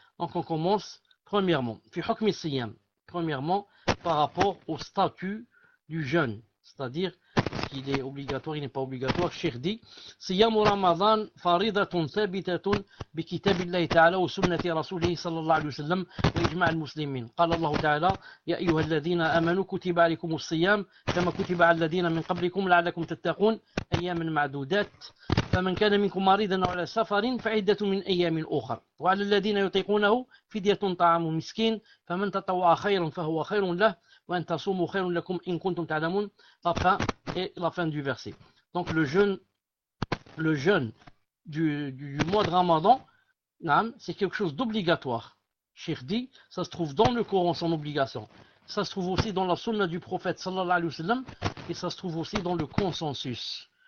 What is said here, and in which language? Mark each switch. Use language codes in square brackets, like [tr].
[fr] Donc on commence premièrement [ar] في حكم الصيام. [fr] Premièrement par rapport au statut du jeûne, c'est-à-dire est-ce qu'il est obligatoire, il n'est pas obligatoire. Cheikh dit [ar] صيام رمضان فريضة ثابتة بكتاب الله تعالى وسنة رسوله صلى الله عليه وسلم وإجماع المسلمين. قال الله تعالى يا أيها الذين آمنوا كتب عليكم الصيام كما كتب على الذين من قبلكم لعلكم تتقون أياما معدودات فمن كان منكم مريضا أو على سفر فعدة من أيام أخر وعلى الذين يطيقونه فدية طعام مسكين فمن تطوع خيرا فهو خير له وأن تصوموا خير لكم إن كنتم تعلمون. [fr] Enfin, et la fin du verset. Donc le jeûne du mois de Ramadan, c'est quelque chose d'obligatoire. Cheikh dit, ça se trouve dans le Coran, son obligation. Ça se trouve aussi dans la sunna du prophète, sallallahu alayhi wa sallam, et ça se trouve aussi dans le consensus.